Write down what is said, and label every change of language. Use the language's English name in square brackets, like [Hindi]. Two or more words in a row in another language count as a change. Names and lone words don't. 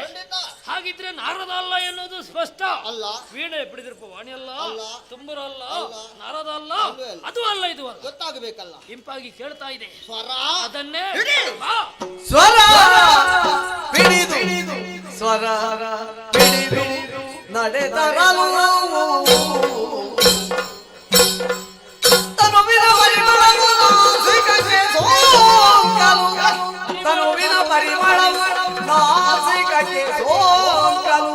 [Kannada] ಹಾಗಿದ್ರೆ ನಾರದ ಅಲ್ಲ ಎನ್ನುವುದು ಸ್ಪಷ್ಟ. ಅಲ್ಲ, ವೀಣೆ ಬಿಡಿದಿರ್ಪ ವಾಣಿ ಅಲ್ಲ, ತುಂಬರು ಅಲ್ಲ, ನಾರದ ಅಲ್ಲ, ಅದು ಅಲ್ಲ, ಇದು ಅಲ್ಲ. ಗೊತ್ತಾಗಬೇಕಲ್ಲ. ಇಂಪಾಗಿ ಕೇಳ್ತಾ ಇದೆ ಸ್ವರ. ಅದನ್ನೇ ಸ್ವರ ಬಿಡಿದು ಸ್ವರ ಬಿಡಿದು ನಡೆದರಲು ತನುವಿನ ಪರಿಮಳವು ನಾಸಿಕಕ್ಕೆ ಸೋಂಕಲು, ತನುವಿನ ಪರಿಮಳವು ನಾಸಿಕಕ್ಕೆ ಸೋಂಕಲು.